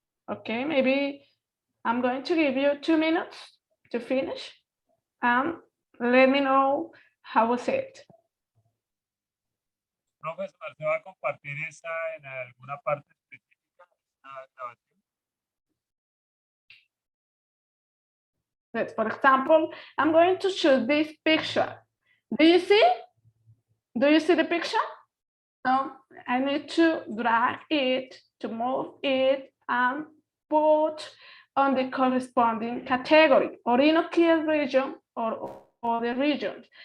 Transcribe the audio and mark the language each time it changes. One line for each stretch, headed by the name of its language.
English: Okay, maybe I'm going to give you 2 minutes to finish and let me know how was it.
Spanish: Profesor, ¿se va a compartir esa en alguna parte específica?
English: For example, I'm going to choose this picture. Do you see? Do you see the picture? So I need to drag it, to move it, and put on the corresponding category, Orinokia region or other regions.